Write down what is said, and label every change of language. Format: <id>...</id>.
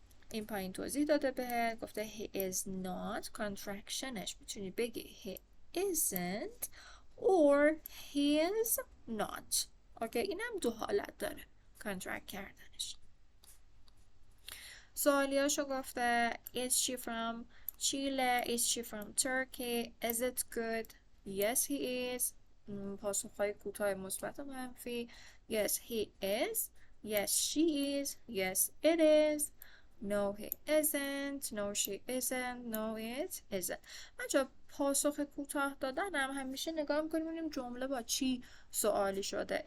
<fa>این پایین توضیح داده بهت گفته</fa> <en>he is not.</en> <fa>contractionش میتونی بگی</fa> <en>he isn't or he is not.</en> <fa>اوکی اینم دو حالت داره contract کردنش. سوالیاشو گفته</fa> <en>is she from Chile? Is she from Turkey? Is it good? Yes he is.</en> <fa>پاسخهای کوتاه مثبت و منفی.</fa> <en>Yes he is. Yes she is. Yes it is. No he isn't. No she isn't. No it isn't.</en> <fa>بچه پاسخ کوتاه دادنم همیشه نگاه میکنیم ببینیم جمله با چی سوالی شده.</fa>